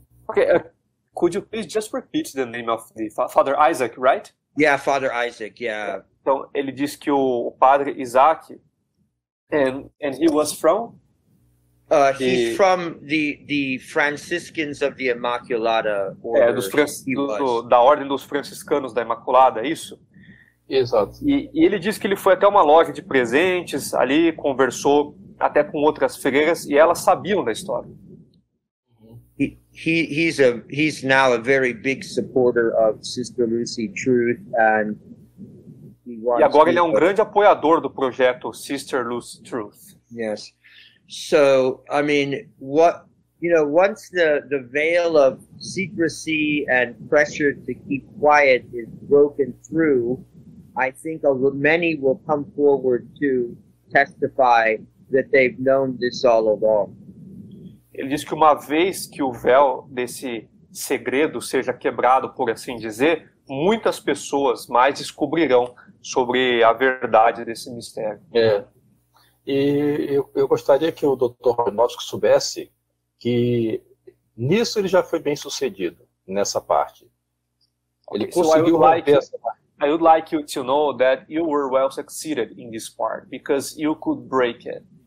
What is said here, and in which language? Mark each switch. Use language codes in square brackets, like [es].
[en] Okay, could you please just repeat the name of the Father Isaac, right? Yeah, Father Isaac, yeah. [pt] Então, ele diz que o padre Isaac, [en] and he was from? He's from the Franciscans of the Immaculata Order. [pt] Da Ordem dos Franciscanos da Imaculada, é isso? Exato. E ele disse que ele foi até uma loja de presentes ali, conversou até com outras freiras e elas sabiam da história. [en] He's now a very big supporter of Sister Lucy Truth, and [pt] e agora ele é um grande apoiador do projeto Sister Lucy Truth. [en] Yes. So, I mean, once the veil of secrecy and pressure to keep quiet is broken through, I think many will come forward to testify that they've known this all along. [pt] Ele diz que uma vez que o véu desse segredo seja quebrado, por assim dizer, muitas pessoas mais descobrirão sobre a verdade desse mistério. E eu gostaria que o Dr. Chojnowski soubesse que nisso ele já foi bem sucedido, nessa parte. Ele conseguiu romper essa parte. [en] I would like you to know that you were well succeeded in this part, because you could break it.